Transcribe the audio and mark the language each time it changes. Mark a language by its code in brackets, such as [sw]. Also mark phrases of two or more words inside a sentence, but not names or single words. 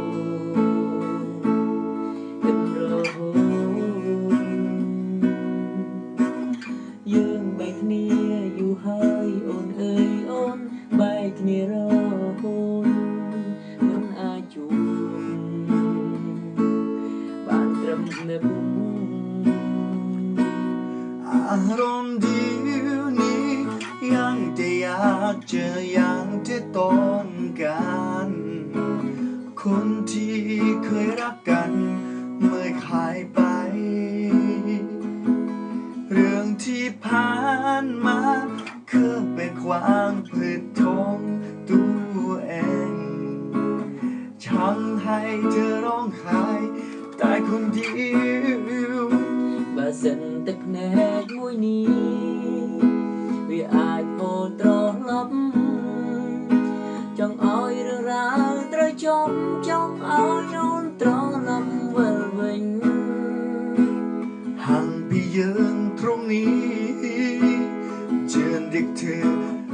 [km] គិតរហូតយើងបែកគ្នាយូរហើយអូនអើយអូនបែកគ្នារហូតមិនអាចជួបបានត្រឹមនឹក [th] อารมณ์เดียวนี้ยังจะอยากเจอยังจะต้องการคนที่เคยรักกันเมื่อหายไป เรื่องที่ผ่านมาคือเป็นความผิดของตัวเองช่างให้เธอร้องไห้แต่คนเดียว [km] បើសិនទឹកភ្នែកមួយនេះវាអាចហូរត្រឡប់ចង់ឲ្យរឿងរ៉ាវត្រូវចប់ចង់ឲ្យអូនត្រឡប់វិលវិញ [th] ห่างพี่ยืนตรงนี้เชิญเรียกเธอ